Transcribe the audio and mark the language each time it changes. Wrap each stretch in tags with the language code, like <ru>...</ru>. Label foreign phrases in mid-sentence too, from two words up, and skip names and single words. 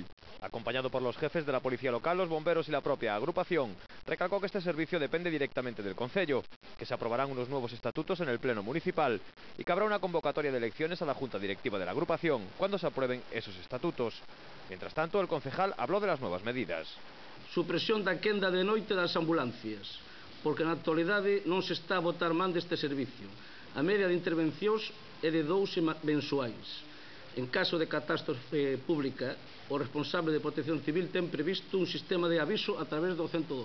<es>Acompañado por los jefes de la policía local, los bomberos y la propia agrupación, recalcó que este servicio depende directamente del concello, que se aprobarán unos nuevos estatutos en el pleno municipal y que habrá una convocatoria de elecciones a la junta directiva de la agrupación cuando se aprueben esos estatutos. Mientras tanto, el concejal habló de las nuevas medidas.</es> <gl>Supresión da quenda de noite das ambulancias, porque na actualidade non se está a botar man deste servicio. A media de intervencións é de 12 mensuais. En caso de catástrofe pública, o responsable de Protección Civil ten previsto un sistema de aviso a través do 112.</gl>